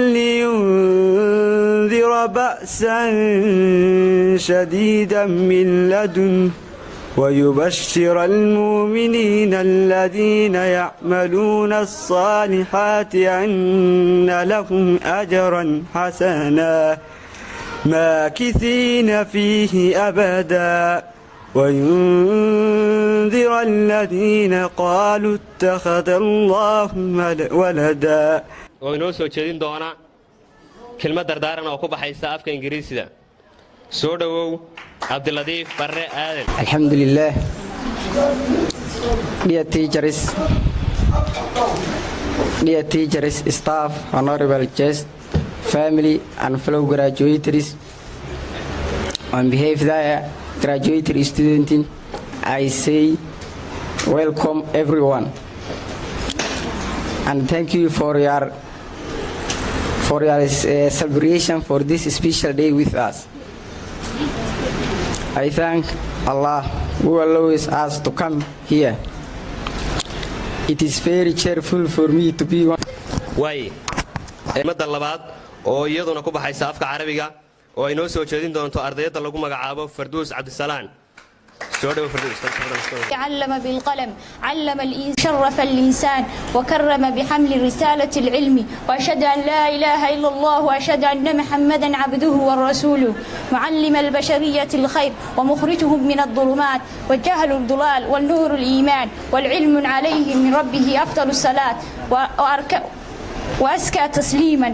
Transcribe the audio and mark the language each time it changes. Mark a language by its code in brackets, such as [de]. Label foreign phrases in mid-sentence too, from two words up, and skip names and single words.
[ar] لينذر بأسا شديدا من لدنه ويبشر المؤمنين الذين يعملون الصالحات أن لهم أجرا حسنا ماكثين فيه أبدا وينذر الذين قالوا اتخذ الله ولدا. [so] وينو soo jeedin doona kelmad dardaaran oo ku baxaysa afka Ingiriisiga. Soo dhawow Abduladiif Barre Aadan. Alhamdulillah. [en] Dear teachers, staff, honorable guests, family and fellow graduates, on behalf of the graduate students, I say welcome everyone and thank you for your celebration for this special day with us. I thank Allah who allows us to come here. It is very cheerful for me to be one. [so] Way madda labaad oo iyaduna ku baxaysa afka Carabiga oo ay noo soo jeedin doonto ardayda lagu magacaabo Farduus Cabdisalaan. [ar] علم بالقلم علم شرف الإنسان وكرم بحمل رسالة العلم وأشهد أن لا إله إلا الله وأشهد أن محمدا عبده ورسوله معلم البشرية الخير ومخرجهم من الظلمات والجهل الضلال والنور الإيمان والعلم عليه من ربه أفضل الصلاة وأزكى تسليما.